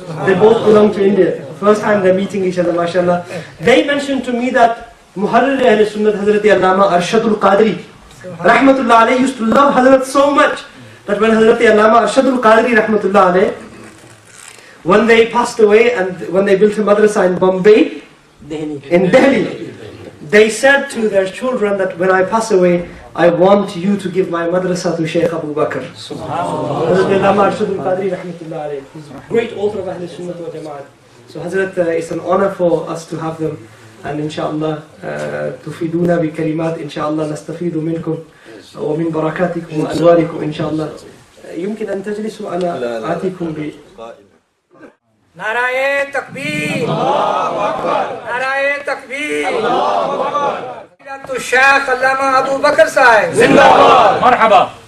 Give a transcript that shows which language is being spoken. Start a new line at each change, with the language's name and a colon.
English: They both belong to India. First time they're meeting each other, mashallah. They mentioned to me that Muharrir Ahl-Sunnat Hazrat Allama Arshadul Qadri rahmatullah alayhi used to love Hazrat so much that when Hazrat Allama Arshadul Qadri rahmatullah alayhi, when they passed away and when they built a madrasa in Bombay, in Delhi, they said to their children that when I pass away, I want you to give my madrasa to Shaykh Abu Bakr. Hazrat Allama Arshadul Qadri rahmatullah alayhi, who's a great author of Ahl Sunnah wal Jama'at. So Hazrat, it's an honor for us to have them.
Arabic: And inshallah, تفيدونا بكلمات inshallah نستفيد منكم ومن بركاتكم وأنواركم inshallah. يمكن أن تجلسوا على آتيكم ب
Urdu: نعرہ تکبیر، نعرہ تکبیر، فضیلۃ الشیخ علامہ ابو بکر صاحب زندہ باد، مرحبا.